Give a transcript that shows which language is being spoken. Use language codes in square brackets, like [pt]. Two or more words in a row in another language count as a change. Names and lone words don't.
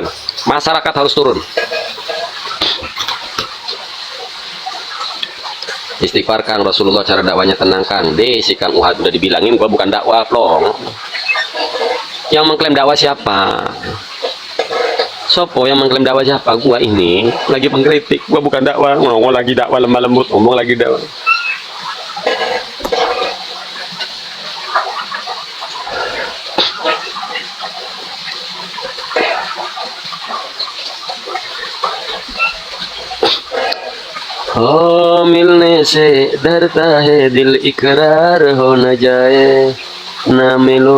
[id] Masyarakat harus turun. Istighfar Kang, Rasulullah cara dakwanya tenang Kang. Si Kang Uhad udah dibilangin gua bukan dakwah plong. Yang mengklaim dakwah siapa? Sopo yang mengklaim dakwah siapa? Gua ini lagi pengkritik. Gua bukan dakwah. Ngomong lagi dakwah lemah lembut. Ngomong lagi dakwah. [hi] हो मिलने से डरता है दिल इकरार हो न जाए ना मिलो